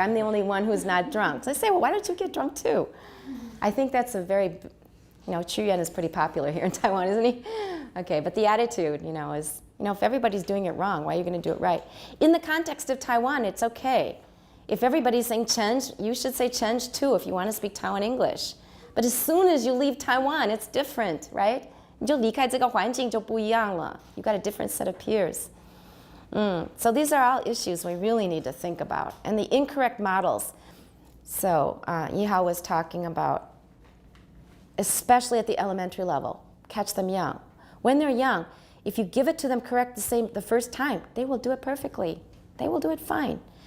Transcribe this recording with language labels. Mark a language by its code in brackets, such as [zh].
[en] I'm the only one who's not drunk. So I say, well, why don't you get drunk too? I think that's a very, you know, Qu Yuan is pretty popular here in Taiwan, isn't he? Okay, but the attitude, you know, is, you know, if everybody's doing it wrong, why are you going to do it right? In the context of Taiwan, it's okay. If everybody's saying chenj, you should say chenj too if you want to speak Taiwan English. But as soon as you leave Taiwan, it's different, right? [zh] 你就离开这个环境就不一样了. [en] You've got a different set of peers. So these are all issues we really need to think about. And the incorrect models. So Yihao was talking about, especially at the elementary level, catch them young. When they're young, if you give it to them correct the first time, they will do it perfectly. They will do it fine.